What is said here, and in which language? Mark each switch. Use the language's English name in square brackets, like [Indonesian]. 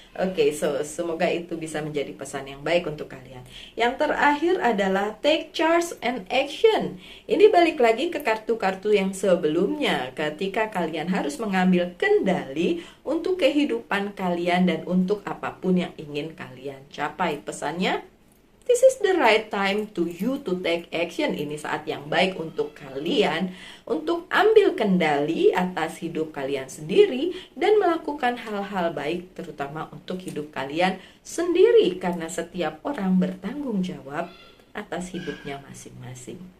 [Indonesian] Oke, so semoga itu bisa menjadi pesan yang baik untuk kalian. Yang terakhir adalah take charge and action. Ini balik lagi ke kartu-kartu yang sebelumnya, ketika kalian harus mengambil kendali untuk kehidupan kalian dan untuk apapun yang ingin kalian capai. Pesannya, [English] this is the right time to you to take action. [Indonesian] Ini saat yang baik untuk kalian untuk ambil kendali atas hidup kalian sendiri dan melakukan hal-hal baik terutama untuk hidup kalian sendiri, karena setiap orang bertanggung jawab atas hidupnya masing-masing.